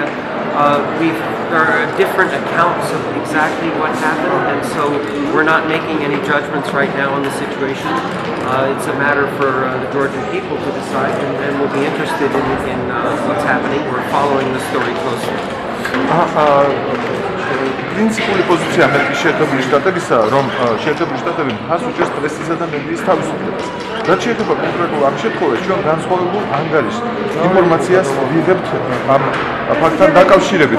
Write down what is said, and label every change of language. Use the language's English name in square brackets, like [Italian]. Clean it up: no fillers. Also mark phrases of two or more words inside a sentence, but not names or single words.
[English] There are different accounts of exactly what happened, and so we're not making any judgments right now on the situation. It's a matter for the Georgian people to decide, and we'll be interested in what's happening. We're following the story closely. [Georgian] პრინციპული პოზიცია ამერიკის შეერთებული შტატებისა, რომ შეერთებული შტატები მხარს უჭერს პრესისა და მედიის თავისუფლებას. რაც შეეხება კონკრეტულ ამ შემთხვევაში, ჩვენ განსხვავებულ ანგარიშს ინფორმაციას ვიღებთ ამ ფაქტთან დაკავშირებით.